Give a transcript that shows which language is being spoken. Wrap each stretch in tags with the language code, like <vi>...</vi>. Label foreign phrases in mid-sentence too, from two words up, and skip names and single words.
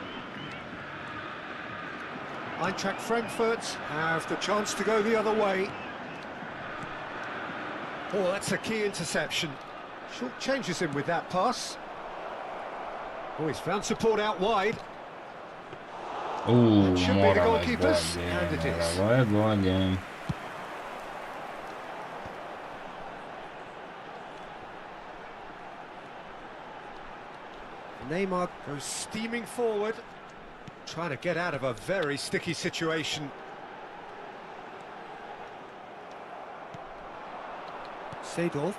<en>Eintracht Frankfurt have the chance to go the other way. Oh, that's a key interception. Short changes him with that pass. Oh, he's found support out wide. Uuu, Should be the</en> <sr>moralo je</sr> <en>goalkeepers,</en> <sr>bolje,</sr> <en>and it is.</en> <sr>moralo je bolje.</sr> <en>Neymar goes steaming forward, trying to get out of a very sticky situation. Seedorf.</en>